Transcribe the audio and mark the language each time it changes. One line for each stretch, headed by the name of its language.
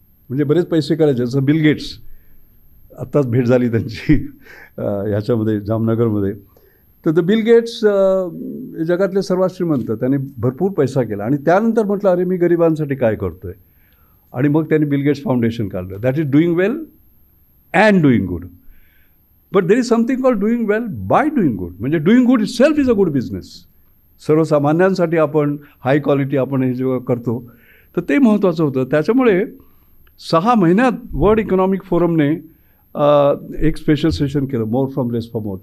Marathi: म्हणजे बरेच पैसे करायचे, जसं बिल गेट्स, आत्ताच भेट झाली त्यांची ह्याच्यामध्ये जामनगरमध्ये. तर बिल गेट्स जगातले सर्वात श्रीमंत, त्यांनी भरपूर पैसा केला आणि त्यानंतर म्हटलं अरे मी गरिबांसाठी काय करतो आहे, आणि मग त्यांनी बिल गेट्स फाउंडेशन काढलं.
English: That is doing well and doing good. But there is something called doing well by doing good.
Marathi: म्हणजे
English: Doing good itself is a good business.
Marathi: सर्वसामान्यांसाठी आपण हाय क्वालिटी आपण हे जेव्हा करतो तर ते महत्त्वाचं होतं. त्याच्यामुळे 6 महिन्यात वर्ल्ड इकॉनॉमिक फोरमने एक स्पेशल सेशन केलं,
English: More from less for more.